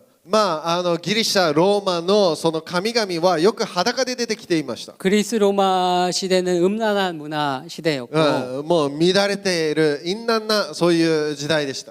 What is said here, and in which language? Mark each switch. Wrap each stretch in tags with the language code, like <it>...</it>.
<ja>まあギリシャローマのその神々はよく裸で出てきていました。</ja> <ko>그리스 로마 시대는 음란한 문화 시대였고</ko> <ja>もう乱れている陰軟なそういう時代でした。</ja>